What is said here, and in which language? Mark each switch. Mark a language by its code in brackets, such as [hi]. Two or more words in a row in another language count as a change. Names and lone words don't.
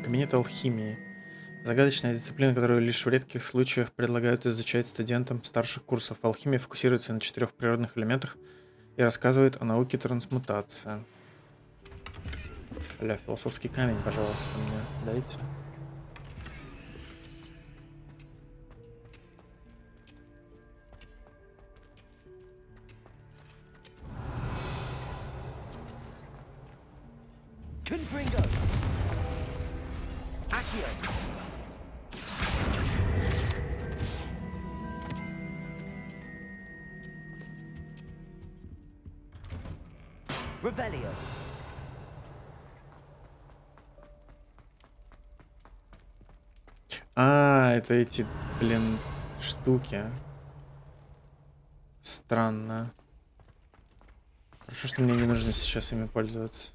[ru] Кабинет алхимии. Загадочная дисциплина, которую лишь в редких случаях предлагают изучать студентам старших курсов. Алхимия фокусируется на 4 природных элементах и рассказывает о науке трансмутации. Бля, философский камень, пожалуйста, мне дайте. [la] Confringo. Accio. Revelio. [ru] А, это эти, блин, штуки. Странно. Хорошо, что мне не нужно сейчас ими пользоваться.